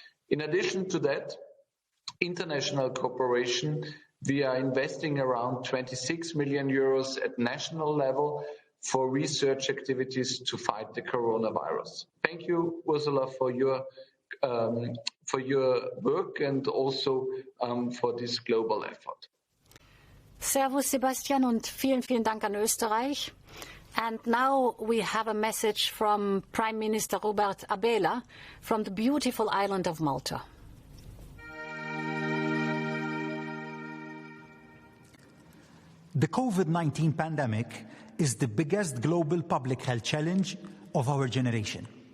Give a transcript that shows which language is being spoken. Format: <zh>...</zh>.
<en>In addition to that, international cooperation, we are investing around 26 million euros at national level for research activities to fight the coronavirus. Thank you, Ursula, for your work and also for this global effort.</en> <de>Servus, Sebastian, und vielen, vielen Dank an Österreich.</de> <en>And now we have a message from Prime Minister Robert Abela from the beautiful island of Malta. The COVID-19 pandemic is the biggest global public health challenge of our generation.</en>